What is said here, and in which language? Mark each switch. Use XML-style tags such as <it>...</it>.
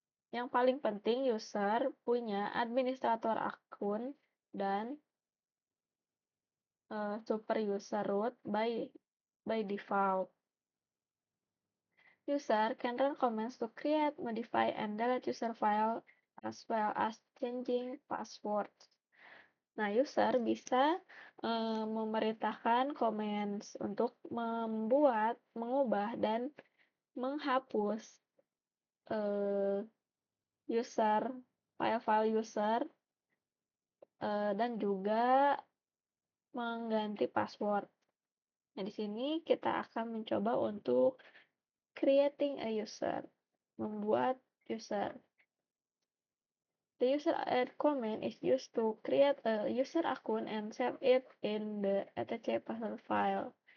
<id>Yang paling penting user punya administrator akun dan super user root by default.</id> <en>User can run commands to create, modify, and delete user file as well as changing passwords.</en> <id>Nah, user bisa memerintahkan commands untuk membuat, mengubah, dan menghapus user file-file user dan juga mengganti password. Nah, di sini kita akan mencoba untuk</id> <en>creating a user,</en> <id>membuat user.</id> <en>The user add command is used to create a user account and save it in the etc password file.</en>